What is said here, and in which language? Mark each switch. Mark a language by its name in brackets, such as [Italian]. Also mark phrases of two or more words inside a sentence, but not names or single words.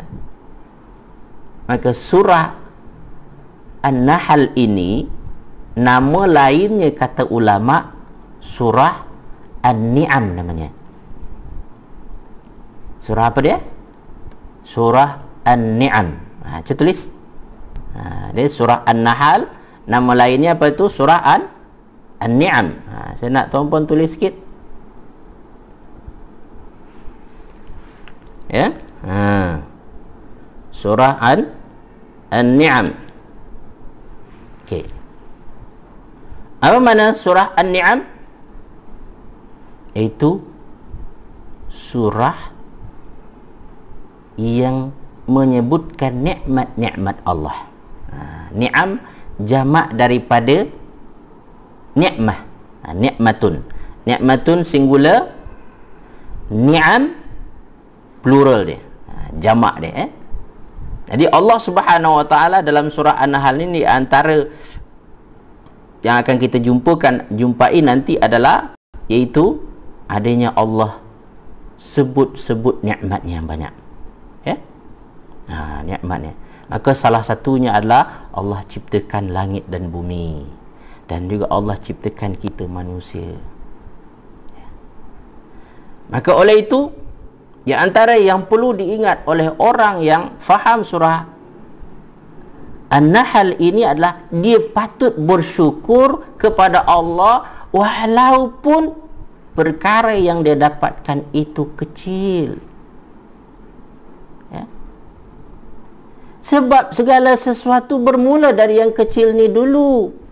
[Malay] Maka surah An-Nahl ini, nama lainnya kata ulama, surah An-Ni'am namanya. Surah apa dia? Surah An-Ni'am. Saya tulis. Dia surah An-Nahl, nama lainnya apa itu? Surah An-Ni'am. Saya nak tuan-puan tulis sikit. Ya. Surah An-Ni'am. Okey. Apa mana surah An-Ni'am? Iaitu surah yang menyebutkan nikmat-nikmat Allah. Ni'am jamak daripada ni'mah. Ni'matun. Ni'matun singular, ni'am plural dia. Jamak dia. Jadi Allah Subhanahu Wa Taala dalam surah An-Nahl ini, antara yang akan kita jumpai nanti adalah, iaitu adanya Allah sebut-sebut nikmatnya yang banyak. Ya? Nikmatnya. Maka salah satunya adalah Allah ciptakan langit dan bumi, dan juga Allah ciptakan kita manusia. Ya. Maka oleh itu, di antara yang perlu diingat oleh orang yang faham surah An-Nahl ini adalah dia patut bersyukur kepada Allah walaupun perkara yang dia dapatkan itu kecil. Ya. Sebab segala sesuatu bermula dari yang kecil ni dulu.